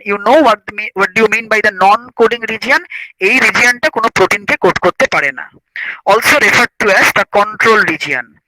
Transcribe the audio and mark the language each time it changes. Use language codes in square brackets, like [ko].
[en] You know what do you mean by the non-coding region? [bn] এই রিজিয়নটা কোনো প্রোটিনকে code করতে পারে না। [en] Also referred to as the control region.